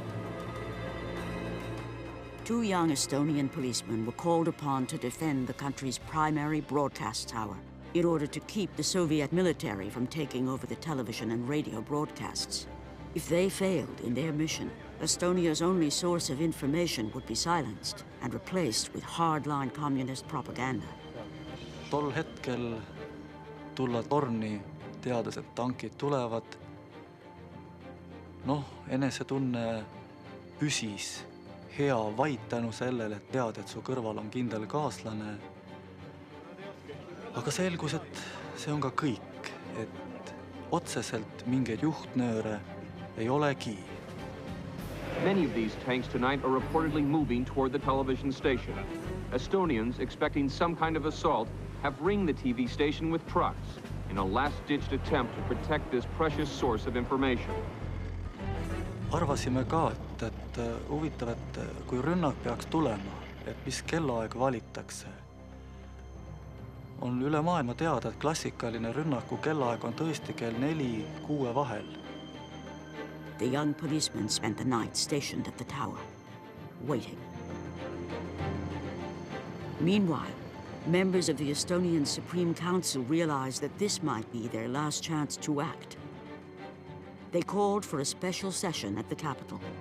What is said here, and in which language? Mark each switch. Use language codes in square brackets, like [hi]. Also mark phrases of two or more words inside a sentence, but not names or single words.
[en] 2 young Estonian policemen were called upon to defend the country's primary broadcast tower in order to keep the Soviet military from taking over the television and radio broadcasts. If they failed in their mission, Estonia's only source of information would be silenced and replaced with hardline communist propaganda. [et] Tol hetkel tulla torni, teades, et tankid tulevad. Noh, enesetunne püsis hea vaid tänu sellele, et tead, et su kõrval on kindel kaaslane. Aga selgus, et see on ka kõik, et otseselt mingeid juhtnööre ei olegi. [en] Many of these tanks tonight are reportedly moving toward the television station. Estonians, expecting some kind of assault, have ringed the TV station with trucks in a last-ditched attempt to protect this precious source of information. [et] Arvasime ka, et huvitav, et kui rünnak peaks tulema, et mis kellaaeg valitakse. On üle maailma teada, et klassikaline rünnaku kellaaeg on tõesti kell 4-6 vahel. [en] The young policemen spent the night stationed at the tower, waiting. Meanwhile, members of the Estonian Supreme Council realized that this might be their last chance to act. They called for a special session at the capital.